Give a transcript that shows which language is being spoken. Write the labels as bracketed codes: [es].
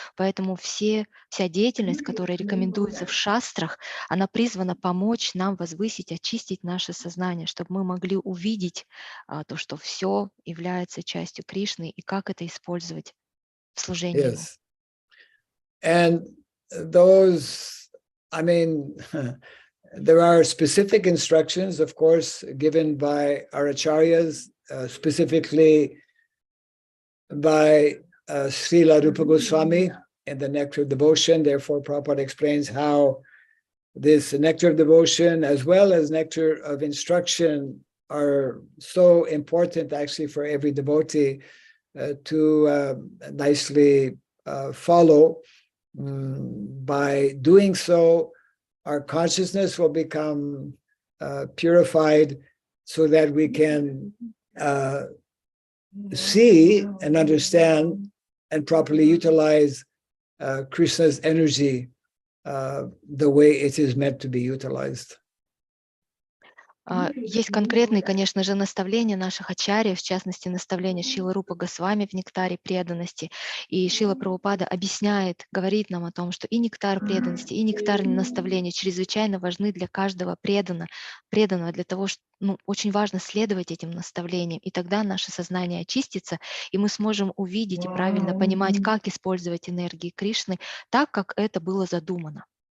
[ru] Поэтому вся деятельность, которая рекомендуется в шастрах, она призвана помочь нам возвысить, очистить наше сознание, чтобы мы могли увидеть то, что все является частью Кришны и как это использовать в служении ему. [en] Yes. And those, I mean, there are specific instructions, of course, given by our acharyas, specifically by Srila Rupa Goswami in the Nectar of Devotion. Therefore, Prabhupada explains how this Nectar of Devotion as well as Nectar of Instruction are so important actually for every devotee to nicely follow. By doing so, our consciousness will become purified so that we can see and understand and properly utilize Krishna's energy the way it is meant to be utilized. [ru] Есть конкретные, конечно же, наставления наших ачарьев, в частности, наставления Шрилы Рупы Госвами в нектаре преданности. И Шрила Прабхупада объясняет, говорит нам о том, что и нектар преданности, и нектар наставления чрезвычайно важны для каждого преданного, для того, что очень важно следовать этим наставлениям, и тогда наше сознание очистится, и мы сможем увидеть и правильно понимать, как использовать энергии Кришны так, как это было задумано.